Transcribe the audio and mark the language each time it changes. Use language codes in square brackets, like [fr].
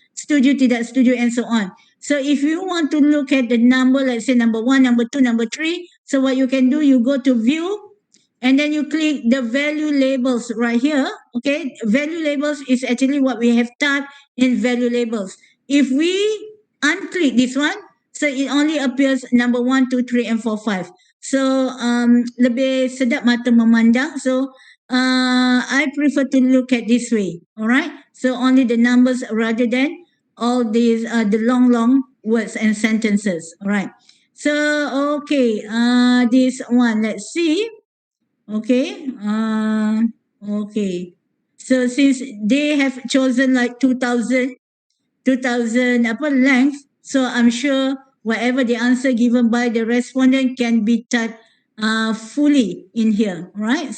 [ms] Setuju, tidak setuju, [en] and so on. So if you want to look at the number, let's say number 1, number 2, number 3, so what you can do, you go to view and then you click the value labels right here. Okay, value labels is actually what we have typed in value labels. If we unclick this one, so it only appears number 1, 2, 3, and 4, 5. [ms] So lebih sedap mata memandang. [en] So I prefer to look at this way. Alright, so only the numbers rather than all these the long words and sentences. Alright, so okay, this one, let's see. Okay, okay, so since they have chosen like 2000 length, so I'm sure whatever the answer given by the respondent can be typed fully in here, right?